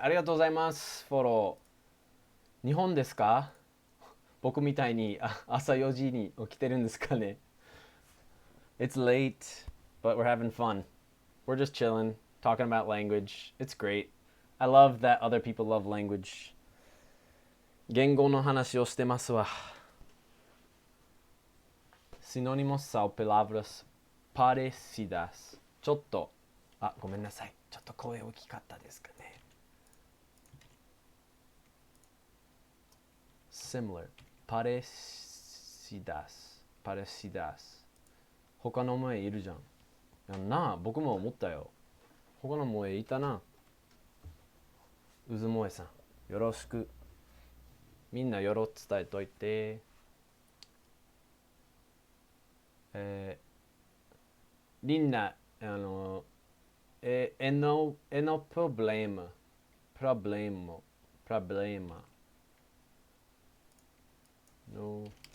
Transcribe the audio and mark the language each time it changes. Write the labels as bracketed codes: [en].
[ja] ありがとうございます。フォロー。日本ですか？僕みたいに朝4時に起きてるんですかね? [en] It's late, but we're having fun. We're just chilling, talking about language. It's great. I love that other people love language. [ja] 言語の話をしてますわ。 [pt] Sinónimos são palavras parecidas. [ja] ちょっと、あ、ごめんなさい。ちょっと声大きかったですかね。 [pt] Similar. Parecidas. Parecidas. [ja] 他の萌えいるじゃん。やんなあ、僕も思ったよ。他の萌えいたな。うず萌えさん。よろしく。みんなよろ伝えといて。 [pt] リンナ、é no problema. Problema. No.